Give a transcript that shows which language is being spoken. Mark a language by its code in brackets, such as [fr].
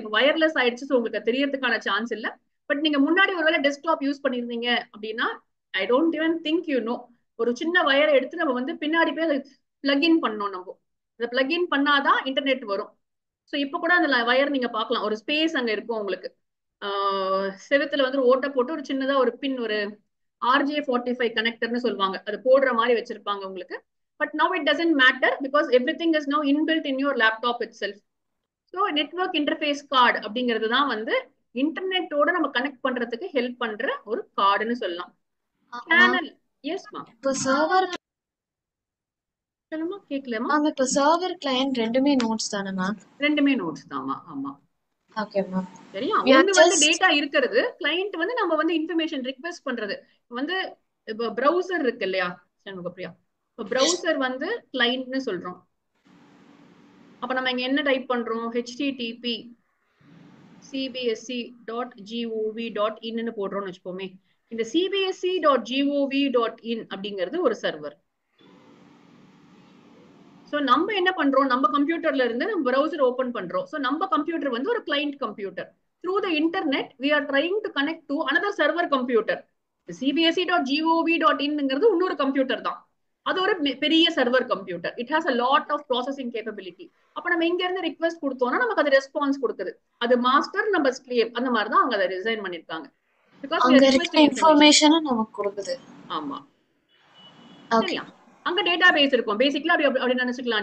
[ta] இப்போ வயர்லெஸ் ஆயிடுச்சு, உங்களுக்கு தெரியறதுக்கான சான்ஸ் இல்லை. பட் நீங்க முன்னாடி ஒருவேளை டெஸ்க்டாப் யூஸ் பண்ணிருந்தீங்க அப்படின்னா [en] I don't even think you know, [ta] ஒரு சின்ன வயரை எடுத்து நம்ம வந்து பின்னாடி போய் அதை பிளக்இன் பண்ணோம். நம்ம அதை பிளக்இன் பண்ணாதான் இன்டர்நெட் வரும். ஸோ இப்போ கூட அந்த வயர் நீங்க பார்க்கலாம், ஒரு ஸ்பேஸ் அங்க இருக்கும் உங்களுக்கு. செவத்துல வந்து ஓட்ட போட்டு ஒரு சின்னதா ஒரு பின், ஒரு RJ45 கனெக்டர்னு சொல்லுவாங்க, அது போடுற மாதிரி வச்சிருப்பாங்க உங்களுக்கு. [en] But now it doesn't matter because everything is now inbuilt in your laptop itself. [ta] So network interface card அப்படிங்கிறது தான் வந்து இன்டர்நெட்டோட நம்ம கனெக்ட் பண்றதுக்கு ஹெல்ப் பண்ற ஒரு கார்டுன்னு சொல்லலாம். சேனல். எஸ் மா. இப்போ சர்வர் சொல்லுமா, கேட்கலமா? மேம் இப்போ சர்வர் கிளையன்ட் ரெண்டுமே நோட்ஸ் தானே மேம்? ரெண்டுமே நோட்ஸ் தான்மா. ஆமா. Okay ma'am. சரியா? ஒன்னு வந்து டேட்டா இருக்கிறது, கிளையண்ட் வந்து நம்ம வந்து இன்ஃபர்மேஷன் ரிக்வெஸ்ட் பண்றது. வந்து இப்போ பிரவுசர் இருக்கு இல்லையா சண்முகப்பிரியா, இப்போ பிரவுசர் வந்து கிளைண்ட்னு சொல்றோம். அப்ப நம்ம இங்க என்ன டைப் பண்றோம்? http cbsc.gov.in ன்னு போடுறோம்னு வச்சுப்போமே. இந்த cbsc.gov.in அப்படிங்கிறது ஒரு சர்வர். சோ நம்ம என்ன பண்றோம், நம்ம கம்ப்யூட்டர்ல இருந்து நம்ம பிரவுசர் ஓபன் பண்றோம். சோ நம்ம கம்ப்யூட்டர் வந்து ஒரு client computer. [en] Through the internet we are trying to connect to another server computer. cbsc.gov.in [ta] ங்கிறது இன்னொரு கம்ப்யூட்டர் தான். அது ஒரு பெரிய server computer. [en] It has a lot of processing capability. [ta] அப்ப நம்ம இங்க இருந்து ரிக்வெஸ்ட் கொடுத்தோம்னா நமக்கு அது ரெஸ்பான்ஸ் கொடுக்குது. அது மாஸ்டர் நம்ம ஸ்லேவ் அந்த மாதிரி தான் அவங்க அதை டிசைன் பண்ணிருக்காங்க. [en] because we [ta] அங்க [en] are [ta] இருக்கிற [en] requesting information. [ta] இன்ஃபர்மேஷனும் நமக்கு கொடுக்குது. ஆமா, ஓகே. சரியா? அங்க டேட்டா பேஸ் இருக்கும். பேசிக்கலா அப்படி நினைச்சுக்கலாம்.